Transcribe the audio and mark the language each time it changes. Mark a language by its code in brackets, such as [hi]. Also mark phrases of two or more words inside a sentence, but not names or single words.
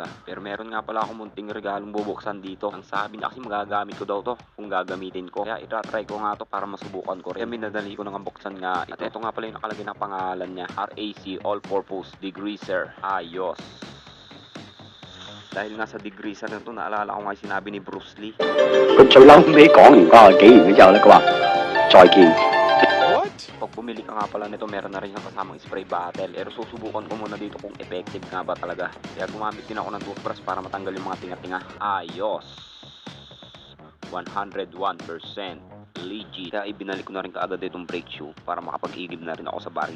[tl] Pero meron nga pala akong munting regalong bubuksan dito. Ang sabi niya kasi magagamit ko daw to kung gagamitin ko. Kaya itatry ko nga to para masubukan ko rin. Kaya minadali ko nang buksan nga ito. At ito nga pala yung nakalagay na pangalan niya. RAC All Purpose Degreaser. Ayos. Dahil nga sa degreaser na to, naalala ko nga yung sinabi ni Bruce Lee. [yue] 佢最嬲尾講完嗰個紀元之後咧，佢話再見。 [tl] Pag bumili ka nga pala nito, meron na rin siyang kasamang spray bottle. Pero susubukan ko muna dito kung effective nga ba talaga. Kaya gumamit din ako ng toothbrush para matanggal yung mga tinga-tinga. Ayos. 101% legit. Kaya ibinalik ko na rin kaagad itong brake shoe para makapag-igib na rin ako sa baril.